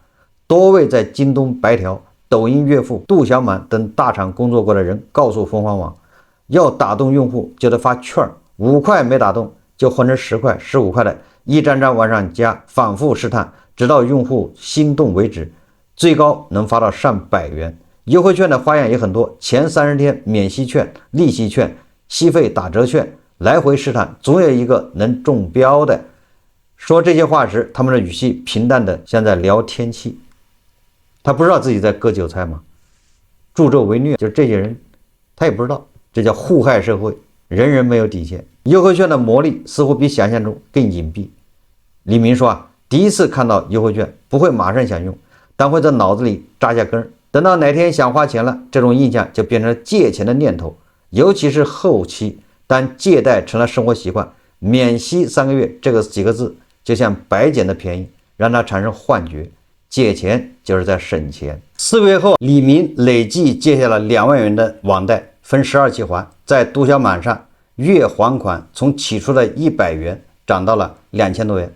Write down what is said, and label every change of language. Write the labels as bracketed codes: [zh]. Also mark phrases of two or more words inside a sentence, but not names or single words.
[zh] 多位在京東白條、抖音岳父、杜小滿等大廠工作過的人告訴鳳凰網，要打動用戶就得發券，5塊沒打動就換成10塊、15塊的，一張張往上加，反復試探，直到用戶心動為止，最高能發到上百元。優惠券的花樣也很多，前30天免息券、利息券、息費打折券，來回試探，總有一个能中標的。說這些話時，他們的語氣平淡的像在聊天氣。他不知道自己在割韭菜嗎？助紂為虐，就是這些人他也不知道，這叫互害社會，人人沒有底線。優惠券的魔力似乎比想象中更隱蔽。李明說第一次看到優惠券不會馬上想用，但會在腦子裡扎下根，等到哪天想花錢了，這種印象就變成了借錢的念頭。尤其是後期，當借貸成了生活習慣，免息3個月這幾個字就像白撿的便宜，讓他產生幻覺，借錢就是在省錢。4個月後，李明累計借下了2萬元的網貸，分12期還，在杜小滿上月還款從起初的100元漲到了2000多元。